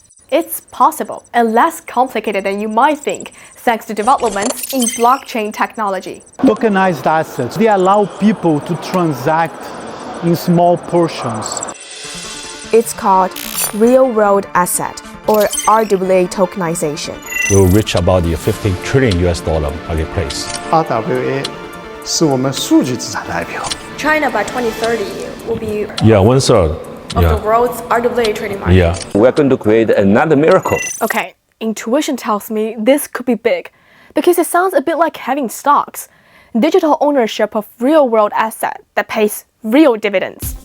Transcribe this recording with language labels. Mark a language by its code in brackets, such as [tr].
[en] It's possible and less complicated than you might think, thanks to developments in blockchain technology. Tokenized assets, they allow people to transact in small portions. It's called real-world asset or RWA tokenization. Will reach about the $50 trillion marketplace. [zh] RWA 是我们数据资产的 IPO. [en] China by 2030 will be 1/3 of the world's RWA trading market. Yeah. We're going to create another miracle. Okay, intuition tells me this could be big because it sounds a bit like having stocks, digital ownership of real-world asset that pays real dividends.